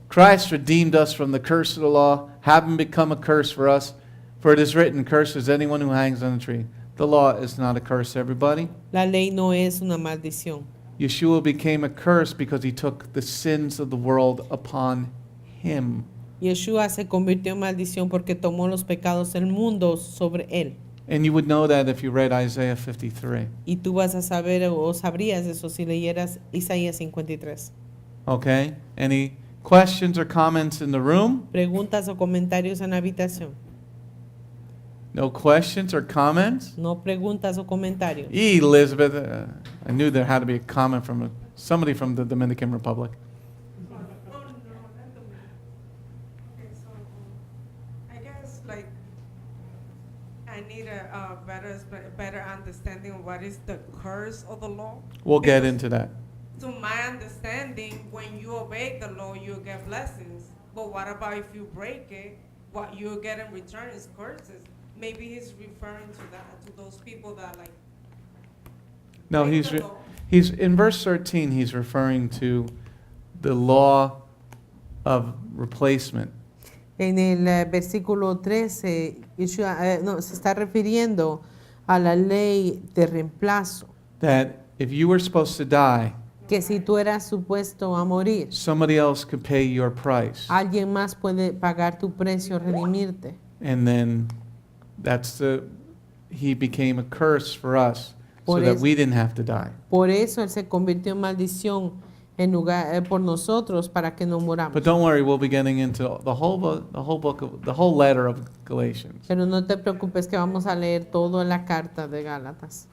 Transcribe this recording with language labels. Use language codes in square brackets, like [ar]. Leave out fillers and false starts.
[en] Christ redeemed us from the curse of the law, having become a curse for us. For it is written, cursed is anyone who hangs on a tree. The law is not a curse, everybody. [es] La ley no es una maldición. [en] Yeshua became a curse because he took the sins of the world upon him. [es] Yeshua se convirtió en maldición porque tomó los pecados del mundo sobre él. [en] And you would know that if you read Isaiah 53. [es] Y tú vas a saber o sabrías eso si leyeras Isaías 53. [en] Okay? Any questions or comments in the room? [es] Preguntas o comentarios en la habitación. [en] No questions or comments? [es] No preguntas o comentarios. [en] Elizabeth, I knew there had to be a comment from somebody from the Dominican Republic. Okay, so I guess like I need a better understanding of what is the curse of the law. We'll get Because into that. to my understanding, when you obey the law, you get blessings. But what about if you break it? What you get in return is curses. Maybe he's referring to that, to those people that like. No, break he's the law. he's in verse 13. He's referring to the law of replacement. [es] En el versículo 13, Yeshua, no, se está refiriendo a la ley de reemplazo. [en] That if you were supposed to die, [es] Que si tú eras supuesto a morir, [en] somebody else could pay your price, [es] alguien más puede pagar tu precio, redimirte. [en] and then he became a curse for us, so [es] Por [en] that [es] eso- [en] we didn't have to die. [es] Por eso él se convirtió en maldición por nosotros para que no moramos. [en] But don't worry, we'll be getting into the whole letter of Galatians. [es] Pero no te preocupes que vamos a leer todo en la carta de Gálatas.